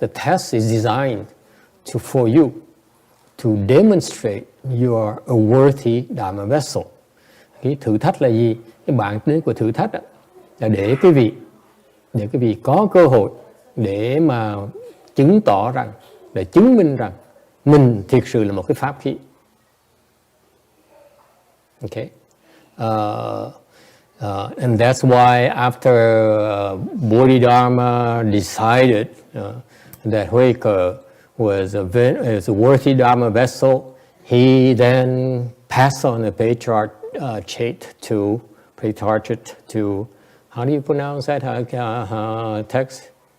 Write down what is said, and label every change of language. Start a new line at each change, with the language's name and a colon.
English: The test is designed for you to demonstrate you are a worthy Dharma vessel.
Vietnamese: Cái thử thách là gì? Cái bản tính của thử thách là để quý vị có cơ hội để mà chứng tỏ rằng, để chứng minh rằng mình thực sự là một cái pháp khí.
English: Okay. And that's why after Bodhidharma decided that Huike was a worthy Dharma vessel, he then passed on the Patriarchate to, how do you pronounce that text?